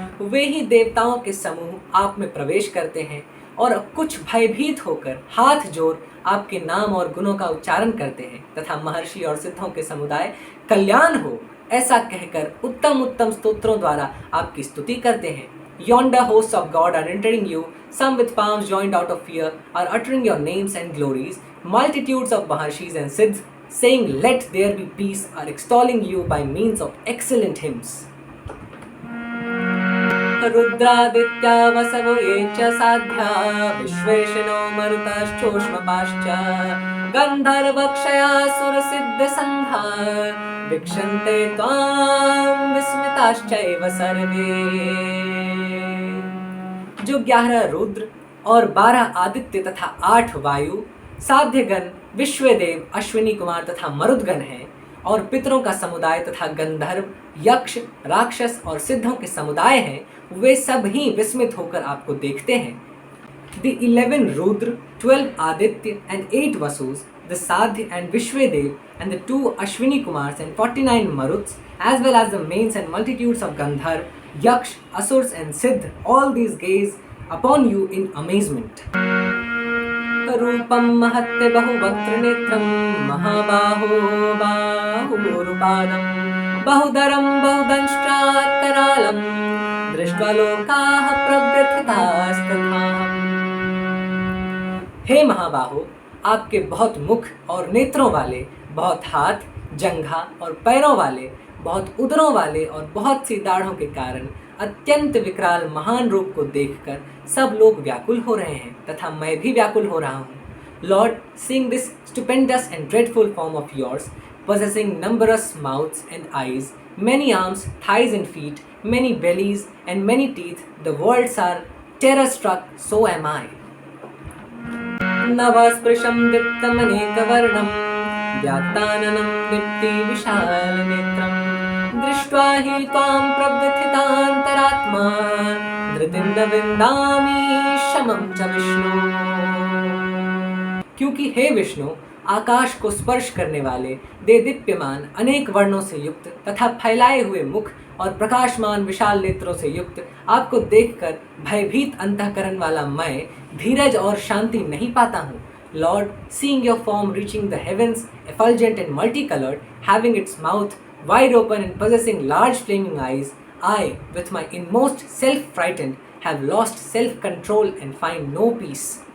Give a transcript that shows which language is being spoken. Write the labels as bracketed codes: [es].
[hi] वे ही देवताओं के समूह आप में प्रवेश करते हैं और कुछ भयभीत होकर हाथ जोड़ आपके नाम और गुणों का उच्चारण करते हैं तथा महर्षि और सिद्धों के समुदाय कल्याण हो ऐसा कहकर उत्तम उत्तम स्तोत्रों द्वारा आपकी स्तुति करते हैं। [en] Yonder hosts of God are entering you, some with palms joined out of fear, are uttering your names and glories. Multitudes of Maharshis and Siddhs, saying, "Let there be peace," are extolling you by means of excellent hymns. [sa] रुद्रादित्या वसवो ये च साध्या विश्वेशिनो मरुतश्चोष्मपाश्च गन्धर्वक्षयासुरसिद्धसङ्घा वीक्षन्ते त्वां विस्मिताश्चैव सर्वे। [hi] जो 11 रुद्र और 12 आदित्य तथा 8 वायु, साध्यगण, विश्वदेव, अश्विनी कुमार तथा मरुदगण हैं, और पितरों का समुदाय तथा गंधर्व, यक्ष, राक्षस और सिद्धों के समुदाय हैं, वे सब ही विस्मित होकर आपको देखते हैं। [en] The 11 Rudra, 12 Aditya and 8 Vasus, the Sadhya and Vishwadev, and the 2 Ashwini Kumars and 49 Maruts, as well as the mains and multitudes of Gandharv, Yaksh, Asurs and Siddh, all these gaze upon you in amazement. [sa] रूपं महत्ते बहुवक्त्र नेत्रं महाबाहो बाहुरूपादं बहुधरं बहुदंष्ट्राकरालं दृष्ट्वा लोकाः प्रव्यथितास्तथाहम्। [hi] हे महाबाहो, आपके बहुत मुख और नेत्रों वाले, बहुत हाथ, जंघा और पैरों वाले, बहुत उदरों वाले और बहुत सी दाढ़ों के कारण अत्यंत विकराल महान रूप को देखकर सब लोग व्याकुल हो रहे हैं तथा मैं भी व्याकुल हो रहा हूँ। [en] Lord, seeing this stupendous and dreadful form of yours, possessing numberless mouths and eyes, many arms, thighs and feet, many bellies and many teeth, the worlds are terror-struck, so am I. [sa] नवस्पृशं दीप्तमनेकवर्णं व्यात्ताननं दीप्तिविशालनेत्रं दृष्ट्वा हि त्वां प्रव्यथितान्तरात्मा धृतिं न विन्दामि शमं च विष्णु। [hi] क्योंकि हे विष्णु, आकाश को स्पर्श करने वाले, देदीप्यमान, अनेक वर्णों से युक्त तथा फैलाए हुए मुख और प्रकाशमान विशाल नेत्रों से युक्त आपको देखकर भयभीत अंतःकरण वाला मैं धीरज और शांति नहीं पाता हूँ। [en] Lord, seeing your form reaching the heavens, effulgent and multicolored, having its mouth wide open and possessing large flaming eyes, I, with my inmost self-frightened, have lost self-control and find no peace.